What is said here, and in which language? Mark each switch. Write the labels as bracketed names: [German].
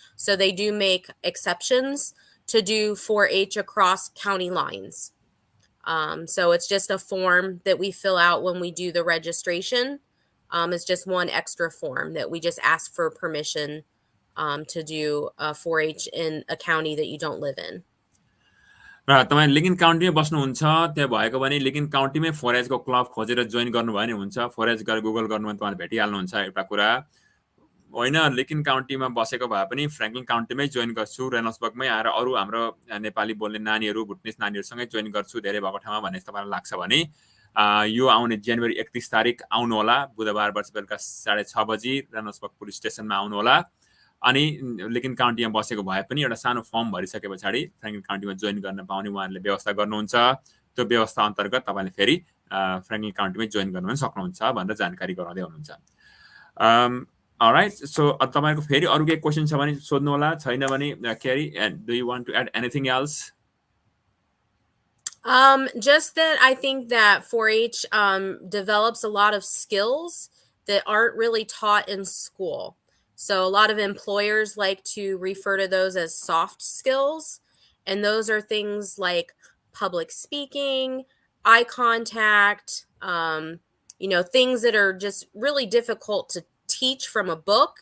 [English] So they do make exceptions to do 4-H across county lines. So it's just a form that we fill out when we do the registration. It's just one extra form that we just ask for permission to do 4-H in a county that you don't live in. [Nepali] र तपाईँ Lincoln काउन्टीमै बस्नुहुन्छ, त्यहाँ भएको भने Lincoln काउन्टीमै 4H को club खोजेर join गर्नुभयो भने हुन्छ। 4H गरेर गुगल गर्नुभयो भने तपाईँले भेटिहाल्नुहुन्छ एउटा कुरा होइन। लिङ्कन काउन्टीमा बसेको भए पनि फ्र्याङ्कलिन काउन्टीमै जोइन गर्छु, रेनल्ड्सबर्गमै आएर अरू हाम्रो नेपाली बोल्ने नानीहरू, भुटनिस नानीहरूसँगै जोइन गर्छु धेरै भएको ठाउँमा भन्ने तपाईँलाई लाग्छ भने यो आउने जनवरी 31 तारिक आउनु होला। बुधबार वर्ष बेलुका 6:30 बजी रेनल्ड्सबर्ग पुलिस स्टेसनमा आउनु होला। अनि लिङ्कन काउन्टीमा बसेको भए पनि एउटा सानो फर्म भरिसके पछाडि फ्र्याङ्कलिन काउन्टीमा जोइन गर्न पाउने उहाँहरूले व्यवस्था गर्नुहुन्छ। त्यो व्यवस्था अन्तर्गत तपाईँले फेरि फ्र्याङ्कलिन काउन्टीमै जोइन गर्न पनि सक्नुहुन्छ भनेर जानकारी गराउँदै हुनुहुन्छ। अलराइट, सो तपाईँको फेरि अरू केही क्वेसन छ भने सोध्नु होला, छैन भने क्यारी, [English] Do you want to add anything else? Just that I think that 4-H develops a lot of skills that aren't really taught in school. So a lot of employers like to refer to those as soft skills. And those are things like public speaking, eye contact, things that are just really difficult to teach from a book.